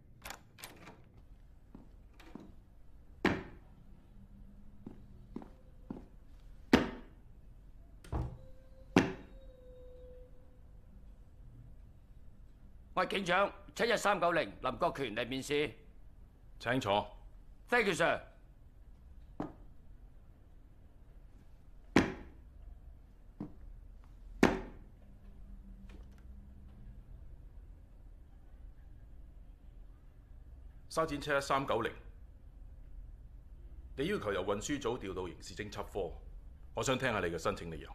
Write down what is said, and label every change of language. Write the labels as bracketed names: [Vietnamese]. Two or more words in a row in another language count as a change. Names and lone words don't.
[Cantonese] 我係警長71390林國權嚟面試。請坐。 [English] Thank you, sir。 [Cantonese] 沙展71390，你要求由運輸組調到刑事偵緝科，我想聽下你嘅申請理由。